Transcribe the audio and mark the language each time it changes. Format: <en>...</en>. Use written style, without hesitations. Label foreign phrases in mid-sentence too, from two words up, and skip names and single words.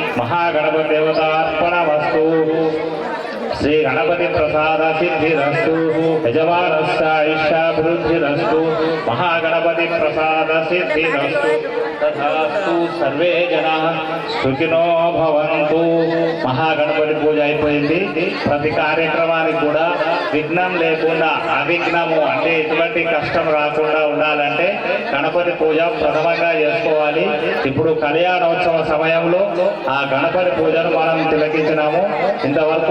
<sa>महागणपतिदेवतार्पणमस्तु श्री गणपति प्रसाद सिद्धिरस्तु यजमानस्य आयुष्याभिवृद्धिरस्तु महागणपति प्रसाद सिद्धिरस्तु तथास्तु सर्वे जनाः सुखिनो भवन्तु</sa> <te>మహాగణపతి పూజ అయిపోయింది ప్రతి కార్యక్రమానికి కూడా విఘ్నం లేకుండా అవిఘ్నము అంటే ఎటువంటి కష్టం రాకుండా ఉండాలంటే గణపతి పూజ ప్రథమంగా చేసుకోవాలి ఇప్పుడు కళ్యాణోత్సవ సమయంలో ఆ గణపతి పూజను మనం తిలకించినాము ఇంతవరకు</te>